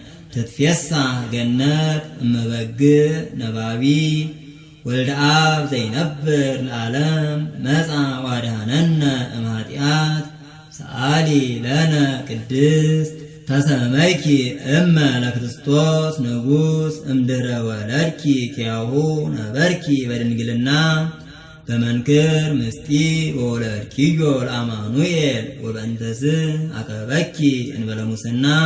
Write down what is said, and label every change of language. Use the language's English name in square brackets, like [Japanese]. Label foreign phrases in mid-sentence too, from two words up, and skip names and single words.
[Geez] ትትፌሳህ ገነት እመበግዕ ነባቢ ወልደ አብ ዘይነብር ለዓለም መጻ ዋድኀነነ እምኃጢአት ሰአሊ ለነ ቅድስት ተሰመይኪ እመ ለክርስቶስ ንጉሥ እምድኅረ ወለድኪ ኪያሁ ነበርኪ በድንግልና በመንክር ምስጢር ወወለድኪዮ ለአማኑኤል ወበእንተዝ አቀበኪ እንበለ ሙስና